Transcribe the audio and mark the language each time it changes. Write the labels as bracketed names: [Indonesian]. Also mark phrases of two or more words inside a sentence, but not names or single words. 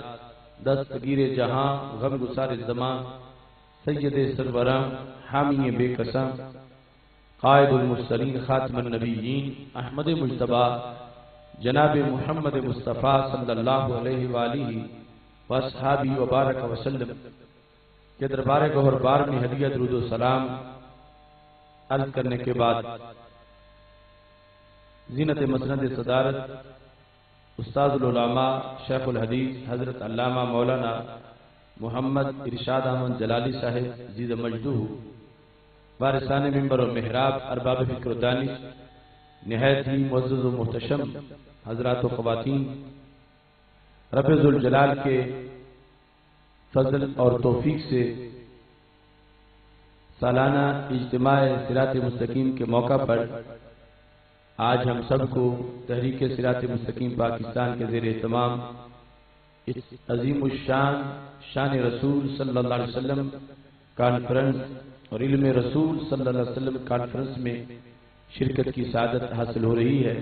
[Urdu] دستگیر جہاں غم گسار زمان سید سروراں حامی بے قسم قائد المرسلین خاتم النبیین احمد مجتبی جناب محمد مصطفیٰ [Arabic] صلی اللہ علیہ وآلہ واصحابہ وبارک وسلم [Urdu] کے دربار گوہر بار میں ہدیہ درود و سلام عرض کرنے کے بعد زینت مسند صدارت استاد العلماء شیخ الحدیث حضرت علامہ مولانا محمد ارشاد احمد جلالی صاحب زید مجدہ وارثان منبر و محراب ارباب فکر و دانش نہایت ہی معزز و محتشم حضرات و خواتین، رب ذوالجلال کے فضل اور توفیق سے سالانہ اجتماع صراط مستقیم کے موقع پر آج ہم سب کو تحریک صراط مستقیم پاکستان کے زیر اہتمام اس عظیم الشان شان رسول [Arabic] صلی اللہ علیہ وسلم [Urdu] کانفرنس اور علم رسول [Arabic] صلی اللہ علیہ وسلم [Urdu] کانفرنس میں شرکت کی سعادت حاصل ہو رہی ہے۔